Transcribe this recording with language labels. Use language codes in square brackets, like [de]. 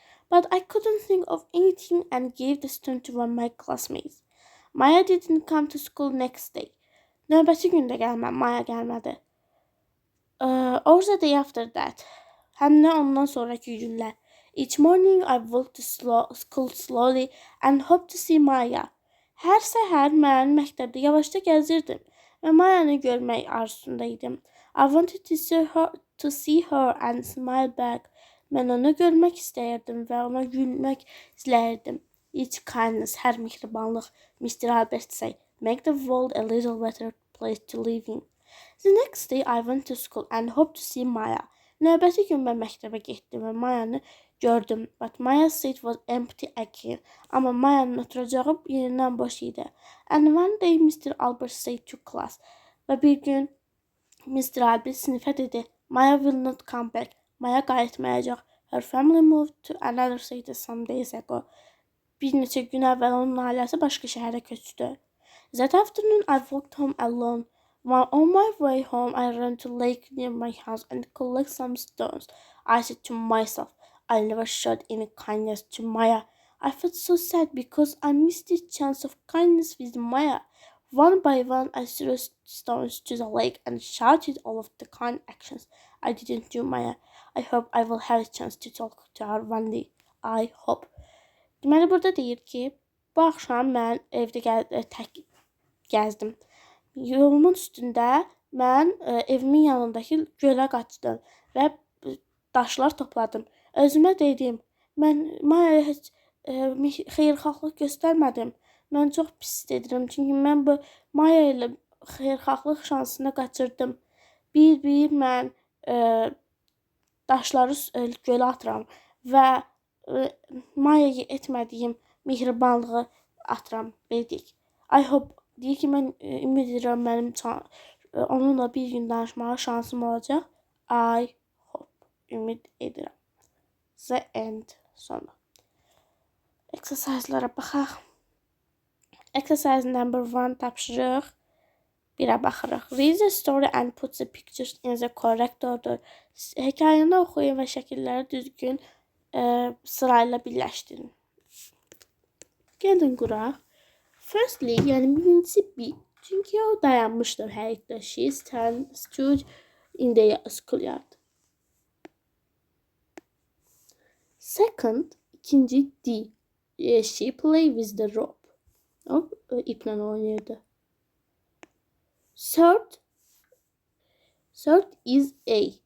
[en] But I couldn't think of anything and gave the stone to one of my classmates. Maya didn't come to school next day. [az] Növbəti gündə Maya gəlmədi. [en] Or the day after that. [az] Həm də ondan sonraki günlər. [en] Each morning I walked to school slowly and hoped to see Maya. [az] Hər səhər mən məktəbdə yavaşca gəzirdim və Mayanı görmək arzusunda idim. [en] I wanted to see her and smile back. [az] Mən onu görmək istəyirdim və ona gülmək istəyirdim. [en] Each kindness, [az] hər mehribanlıq, [en] Mr. Albert said, make the world a little better place to live in. The next day I went to school and hoped to see Maya. [az] Növbəti gün mən məktəbə getdim və Mayanı gördüm. [en] But Maya's seat was empty again. [az] Amma Mayanın oturacağı yerindən boş idi. [en] And one day Mr. Albert said to class. [az] Və bir gün Mr. Albert sinifə dedi. [en] Maya will not come back. [az] Maya qayıtmayacaq. [en] Her family moved to another city some days ago. [az] bir neçə gün əvvəl onun ailəsi başqa şəhərə köçdü. [en] That afternoon I walked home alone. On my way home I ran to a lake near my house and collected some stones. I said to myself, I'll never show any kindness to Maya. I felt so sad because I missed this chance of kindness with Maya. One by one, I threw stones to the lake and shouted all of the kind actions I didn't do Maya. I hope I will have a chance to talk to her one day. I hope. [az] Deməli, burada deyir ki, bu axşam mən evdə tək gəzdim. Yolumun üstündə mən evimin yanındakı gölə qaçdım və daşlar topladım. Özümə dedim, mən Mayaya heç xeyirxahlıq göstərmədim. Mən çox pis edirəm, çünki mən bu Maya ilə xeyirxahlıq şansını qaçırdım. Bir mən daşları gölə atıram və Mayaya etmədiyim mehribanlığı atıram, dedik. [en] I hope, [az] deyir ki, mən ümid edirəm mənim onunla bir gün danışmağa şansım olacaq. [en] I hope, [az] ümid edirəm. [en] The end, [az] sonu. Exercise'lara baxaq. [en] Exercise number 1 [az] tapşırıq. Birə baxırıq. [en] Read the story and put the pictures in the correct order. [az] Hekayəni oxuyun və şəkilləri düzgün sırayla birləşdirin. Gəlin quraq. [en] Firstly, [az] yəni birincisi B. Çünki o dayanmışdır həyətdə. [en] She stood in the schoolyard. Second, [az] ikinci D. [en] She played with the rope. [az] O iplə oynayırdı. [en] Third is A.